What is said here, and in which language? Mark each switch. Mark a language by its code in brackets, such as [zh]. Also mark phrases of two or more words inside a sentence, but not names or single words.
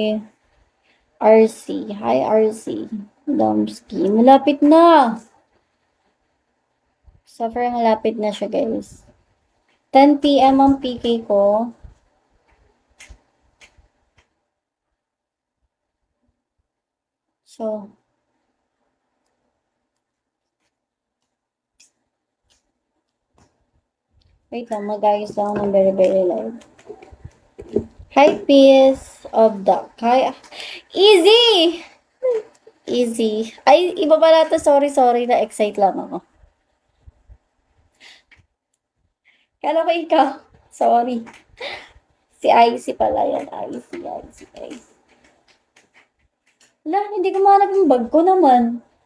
[en] RC. Hi, RC. Domski. [tl] Malapit na. Sobrang malapit na siya, guys. 10 p.m. ang PK ko. So, wait lang, mag-ayos lang ng [en] very live. Hi, Peace of the... Hi, Easy! Easy. [tl] Ay, iba pala to. Sorry. Na-excite lang ako. Kala ko ikaw. Sorry. Si Icy pala yan. Icy. Wala, hindi ko mahanap yung bag ko naman.